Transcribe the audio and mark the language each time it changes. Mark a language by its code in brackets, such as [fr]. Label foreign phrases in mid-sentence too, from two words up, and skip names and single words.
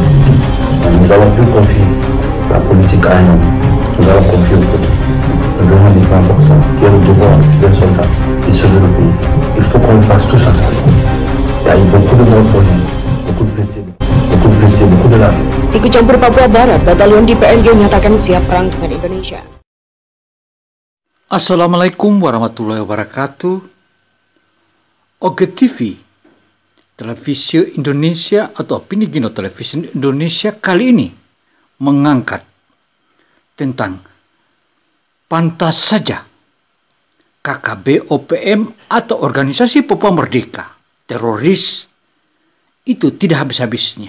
[fr] Nous avons pu confier la politique à un homme. Nous avons confié au peuple. Nous devons uniquement pour ça, qui est le devoir d'un soldat et sauver le pays. Il faut qu'on le fasse tous ensemble. Il y a eu beaucoup de morts pour rien, beaucoup de blessés, beaucoup de larmes. [id] Ikut campur Papua Barat, batalion di PNG menyatakan siap perang dengan Indonesia. [ar] السلام عليكم ورحمة الله وبركاته. [id] OGTV, Televisi Indonesia atau Opini Gino Televisi Indonesia kali ini mengangkat tentang pantas saja KKB OPM atau Organisasi Papua Merdeka teroris itu tidak habis-habisnya.